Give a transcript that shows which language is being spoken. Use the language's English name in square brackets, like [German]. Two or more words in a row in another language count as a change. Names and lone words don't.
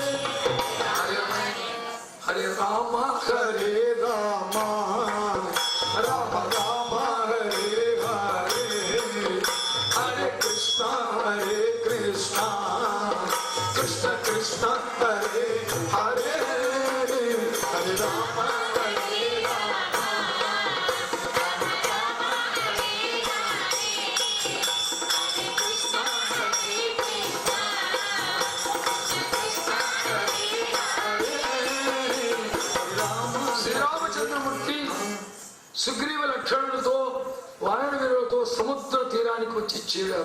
[Sanskrit] హరే రామ హరే రామ, రామ రామ హరే హరే, హరే కృష్ణ హరే కృష్ణ, కృష్ణ కృష్ణ హరే హరే, హరే రామ హరే రామ, [Telugu] శ్రీరామచంద్రమూర్తి సుగ్రీవ లక్షణులతో వానర వీరులతో సముద్ర తీరానికి వచ్చి చేరారు.